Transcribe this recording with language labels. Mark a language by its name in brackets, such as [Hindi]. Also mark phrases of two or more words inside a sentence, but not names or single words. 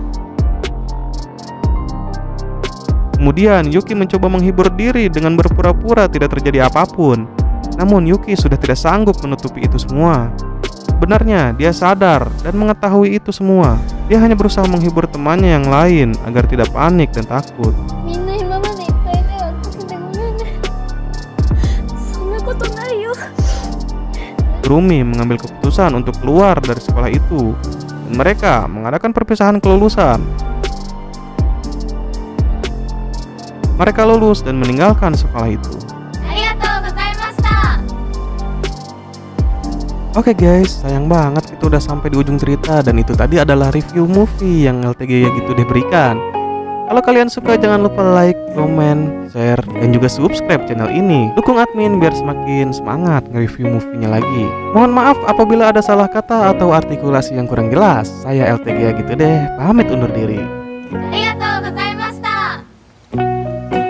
[Indonesian] Kemudian Yuki mencoba menghibur diri dengan berpura-pura tidak terjadi apapun. Namun Yuki sudah tidak sanggup menutupi itu semua. Sebenarnya dia sadar dan mengetahui itu semua. Dia hanya berusaha menghibur temannya yang lain agar tidak panik dan takut. [Japanese] みんな今までいっぱい迷惑かけてごめんね。そんなことないよ。 [Indonesian] Kurumi mengambil keputusan untuk keluar dari sekolah itu, dan mereka mengadakan perpisahan kelulusan. Mereka lulus dan meninggalkan sekolah itu. [Japanese] ありがとうございました。 [Indonesian] Oke guys, sayang banget kita udah sampai di ujung cerita, dan itu tadi adalah [English] review movie [Indonesian] yang LTG ya gitu deh berikan. Kalau kalian suka jangan lupa like, komen, share, dan juga subscribe channel ini. Dukung admin biar semakin semangat nge-review movie-nya lagi. Mohon maaf apabila ada salah kata atau artikulasi yang kurang jelas. Saya LTG ya gitu deh, pamit undur diri. [Japanese] ありがとうございました。